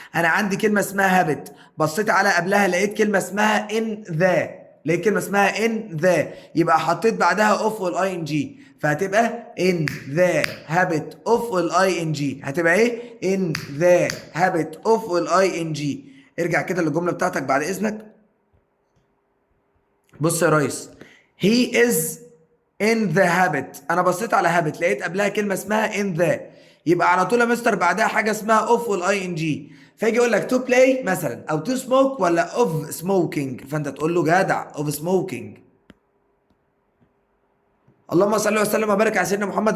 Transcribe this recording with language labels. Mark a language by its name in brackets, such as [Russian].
[Arabic] انا عندي كلمه اسمها هابت، بصيت على قبلها لقيت كلمه اسمها ان ذا. لقيت كلمه اسمها ان ذا، يبقى حطيت بعدها اوف والاي ان جي، فهتبقى ان ذا هابت اوف والاي ان جي. هتبقى ايه؟ ان ذا هابت اوف والاي ان جي. ارجع كده للجمله بتاعتك بعد اذنك. بص يا ريس، [English] he is in the habit. [Arabic] انا بصيت على habit لقيت قبلها كلمه اسمها in the، يبقى على طول يا مستر بعدها حاجه اسمها اوف والاي ان جي. فيجي يقول لك to play مثلا او to smoke ولا [English] of smoking، [Arabic] فانت تقول له جدع of smoking. اللهم صل وسلم وبارك على سيدنا محمد.